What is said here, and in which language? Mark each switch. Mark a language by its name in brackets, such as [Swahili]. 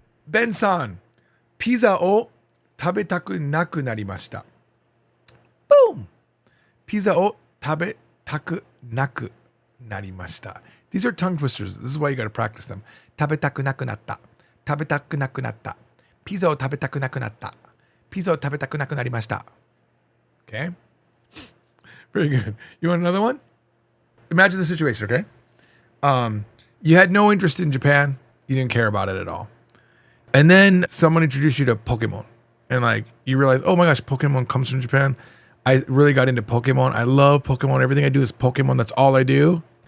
[Japanese] Ben-san, ピザを食べたくなくなりました。 [English] Boom! [Japanese] ピザを食べたくなくなりました。 [English] These are tongue twisters. This is why you got to practice them. [Japanese] 食べたくなくなった。食べたくなくなった。ピザを食べたくなくなった。ピザを食べたくなくなりました。 [English] Okay? Very good. You want another one? Imagine the situation, okay? You had no interest in Japan. You didn't care about it at all. And then someone introduced you to Pokemon. And like you realize, oh my gosh, Pokemon comes from Japan. I really got into Pokemon. I love Pokemon. Everything I do is Pokemon. That's all I do.